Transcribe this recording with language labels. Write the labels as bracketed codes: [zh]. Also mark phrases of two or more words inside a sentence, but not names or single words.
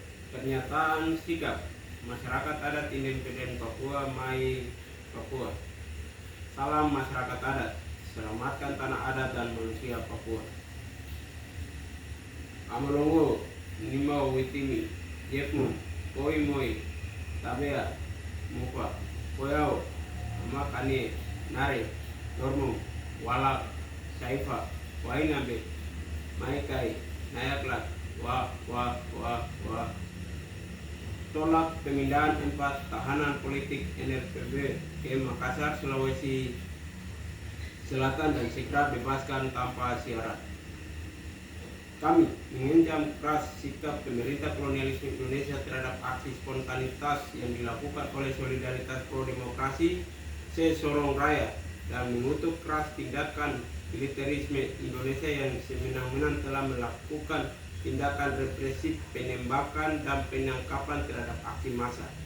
[id] Pernyataan sikap masyarakat adat Independen Papua Mai Papua. Salam masyarakat adat, selamatkan tanah adat dan manusia Papua. Amalongo, Nimau Witimi, Jepmu, Koi Moi, Tabea, Mupa, Koyau, Makane, Nare, Dormo, Walak, Saifa, Wainabe, Maikai, Nayaklat, Wah. Tolak pemindahan 4 tahanan politik NRPB ke Makassar, Sulawesi Selatan dan segera bebaskan tanpa syarat. Kami mengancam keras sikap pemerintah kolonialisme Indonesia terhadap aksi spontanitas yang dilakukan oleh Solidaritas Pro Demokrasi Sorong Raya dan mengutuk keras tindakan militerisme Indonesia yang semena-mena telah melakukan tindakan represif, penembakan, dan penangkapan terhadap aksi massa.